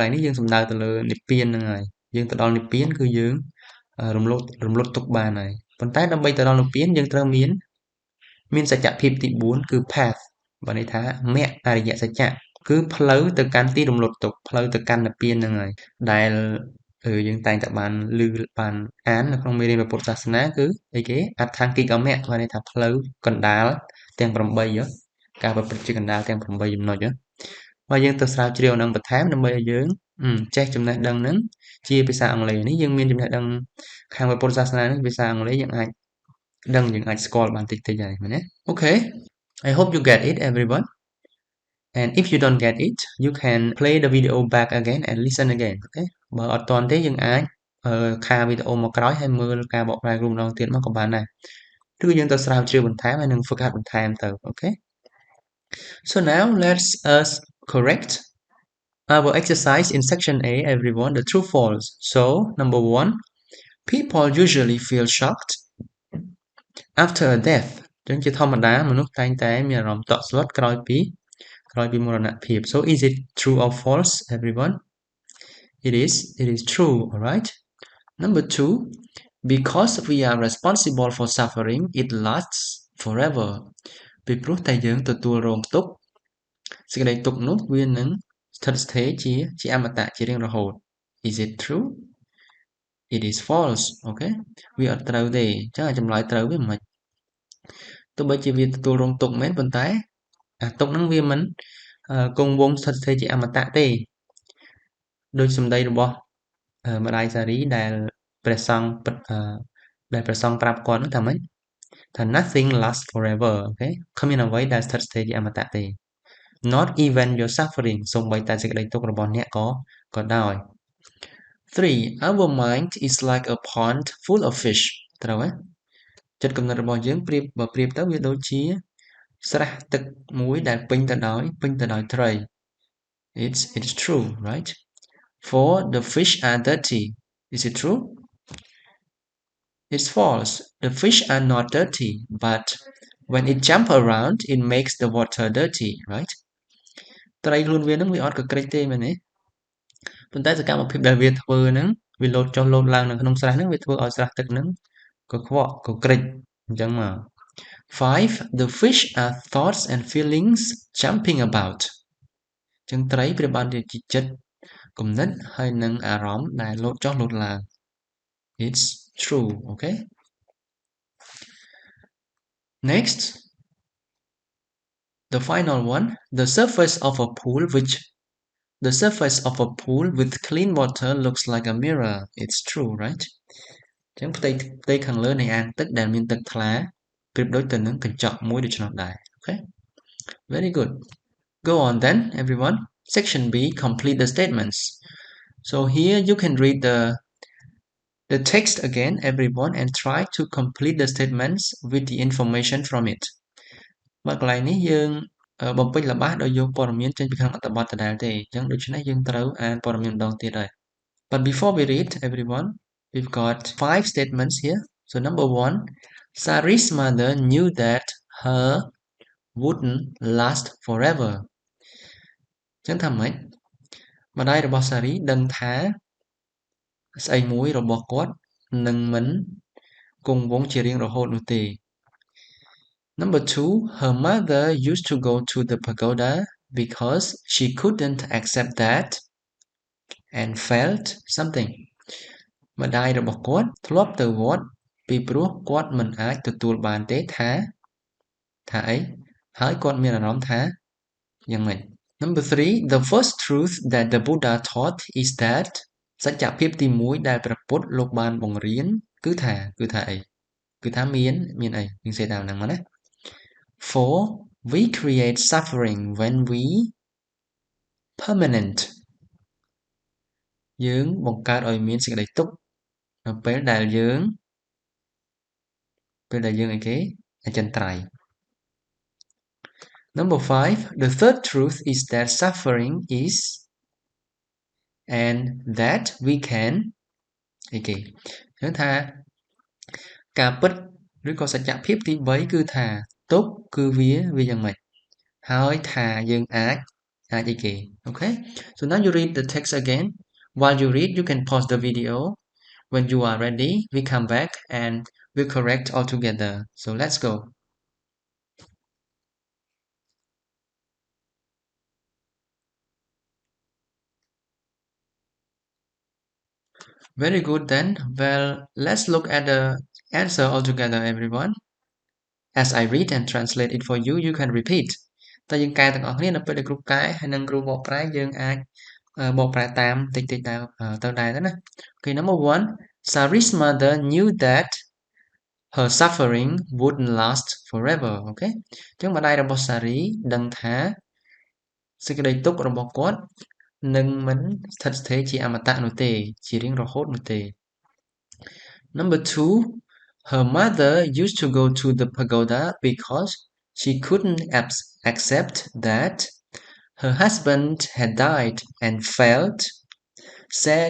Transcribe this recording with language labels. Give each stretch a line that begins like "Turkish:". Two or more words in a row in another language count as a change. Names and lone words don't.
Khmer: ងនេះយើងសំដៅទៅលើនិព្វានហ្នឹងហើយយើងទៅដល់និព្វានគឺយើងរំលត់ទុក្ខបានហើយប៉ុន្តែដើម្បីទៅដល់និព្វានយើងត្រូវមានសច្ចភាពទី4គឺ path បានន័យថាមគ្គអរិយសច្ចៈគឺផ្លូវទៅកាន់ទីរំលត់ទុក្ខផ្លូវទៅកាន់និព្វានហ្នឹងហើយដែលយើងតែងតែបានអាននៅក្នុងមេរៀនពុទ្ធសាសនាគឺអីគេអដ្ឋង្គិកមគ្គបានន័យថាផ្លូវកណ្ដាលទាំង 8ការប្រព្រឹត្តជាកណ្ដាលទាំង8ចំណុចហើយយើងទៅស្រាវជ្រាវនឹងបន្ថែមដើម្បីឲ្យយើងចេះចំណេះដឹងហ្នឹងជាភាសាអង់គ្លេសនេះយើងមានចំណេះដឹងខាងពុទ្ធសាសនានេះភាសាអង់គ្លេសយើងអាចស្គាល់បានតិចៗហើយមែនទេ
English: Okay I hope you get it everyone and if you don't get it you can play the video back again and listen again okay
Khmer: បើអត់ទាន់ទេយើងអាចខាវីដេអូមកក្រោយហើយមើលការបកប្រែរួមម្ដងទៀតមកក៏បានដែរឬយើងទៅស្រាវជ្រាវបន្ថែមហើយនឹងហ្វឹកហាត់បន្ថែមទៅ
English: Okay so now let's us correct our exercise in section A everyone the true false so number 1 people usually feel shocked after a death
Khmer: ចឹងជាធម្មតាមនុស្សតែងតែមានអារម្មណ៍តក់ស្លុតក្រោយពីមរណភាព
English: so is it true or false everyone it is true alright number 2 because we are responsible for suffering it lasts forever
Khmer: ពីព្រោះតែយើងទទួលរងទុក្ខសេចក្តីទុក្ខនោះវានឹងស្ថិតស្ថេរជាអមតៈជារៀងរហូត
English: is it true it is false okay
Khmer: វាអត់ត្រូវទេអញ្ចឹងចម្លើយត្រូវវាមិនទោះបីជាវាទទួលរងទុក្ខមែនប៉ុន្តែទុក្ខហ្នឹងវា មិនគង់វង្សស្ថិតស្ថេរជាអមតៈទេដោយសម្ដីរបស់ម្ដាយសារីដែលព្រះសង្ឃប្រាប់គាត់ហ្នឹងថាម៉េចថា
English: nothing lasts forever
Khmer: អូខេគ្មានអ្វីដែលស្ថិតស្ថេរជាអមតៈទេ
English: not even your suffering
Khmer: សូម្បីតែសេចក្តីទុក្ខរបស់អ្នកក៏ដោយ 3.
English: Our mind is like a pond full of fish
Khmer: ត្រូវទេចិត្តគំនិតរបស់យើងប្រៀបទៅវាដូចជាស្រះទឹកមួយដែលពេញទៅដោយត្រី
English: it's true right
Khmer: 4.
English: The fish are dirty is it true it's false the fish are not dirty but when it jump around it makes the water dirty right
Khmer: ត្រីខ្លួនវានឹងវាអត់កក្រិចទេមែនទេប៉ុន្តែសកម្មភាពដែលវាធ្វើហ្នឹងវាលោតចុះលោតឡើងនៅក្នុងស្រះហ្នឹងវាធ្វើឲ្យស្រះទឹកហ្នឹងកខ្វក់កក្រិចអញ្ចឹងមក 5.
English: The fish are thoughts and feelings jumping about
Khmer: អញ្ចឹងត្រីប្រៀបបានជាចិត្តគំនិតហើយនឹងអារម្មណ៍ដែលលោតចុះលោតឡើង
English: it's true okay next the final one the surface of a pool with clean water looks like a mirror it's true right
Khmer: អញ្ចឹងផ្ទៃខាងលើនៃអាងទឹកដែលមានទឹកថ្លាប្រៀបដូច ទៅនឹងកញ្ចក់មួយដូច្នោះដែរ
English: okay very good go on then everyone section B complete the statements so here you can read the text again everyone and try to complete the statements with the information from it
Khmer: មកកន្លែងនេះយើងបំពេញល្បះដោយ
English: យកព័ត៌មានចេញពីក្នុងអត្ថបទដដែលទេអញ្ចឹងដូច្នេះយើងត្រូវអានព័ត៌មានម្ដងទៀតហើយ but before we read everyone we've got 5 statements here so number 1 Sari's mother knew that her wouldn't last forever
Khmer: អញ្ចឹងថាម៉េចម្ដាយរបស់សារីដឹងថាស្អីមួយរបស់គាត់នឹងមិនគង់វង្សជារៀងរហូតនោះទេ
English: Number 2 her mother used to go to the pagoda because she couldn't accept that and felt something
Khmer: ម្ដាយរបស់គាត់ធ្លាប់ ទៅវត្តពីព្រោះគាត់មិនអាចទទួលបានទេថាអីហើយគាត់មានអារម្មណ៍ថាយ៉ាងម៉េច
English: Number 3 the first truth that the Buddha taught is that
Khmer: សច្ចភាពទី1ដែលព្រះពុទ្ធលោកបានបង្រៀនគឺថាអីគឺថាមានអីយើងសេតាមហ្នឹងមកណា
English: 4 we create suffering when we permanent
Khmer: យើងបង្កើតឲ្យមានសេចក្តីទុក្ខនៅពេលដែលយើងអីគេអចិន្ត្រៃយ៍
English: Number 5 the third truth is that suffering is and that we can
Khmer: អីគេគឺថាការពិតឬក៏សច្ចភាពទី3 គឺថាទុក្ខគឺវាយ៉ាងម៉េចហើយថាយើងអាចអីគេ
English: Okay so now you read the text again while you read you can pause the video when you are ready we come back and we'll correct all together so let's go Very good then. Well, let's look at the answer altogether, everyone. As I read and translate it for you, you can repeat.
Khmer: តែយើងកែទាំងអស់គ្នានៅពេលដែលគ្រូកែហើយនឹងគ្រូបកប្រែយើងអាចបកប្រែតាមតិចទៅដែរណា
English: Okay, number 1. Sari's mother knew that her suffering wouldn't last forever.
Khmer: Okay? អញ្ចឹងម្ដាយរបស់សារីដឹងថាសេចក្តីទុក្ខរបស់គាត់នឹងមិនស្ថិតស្ថេរជាអមតៈនោះទេជារៀងរហូតនោះទេ
English: Number 2 her mother used to go to the pagoda because she couldn't accept that her husband had died and felt sad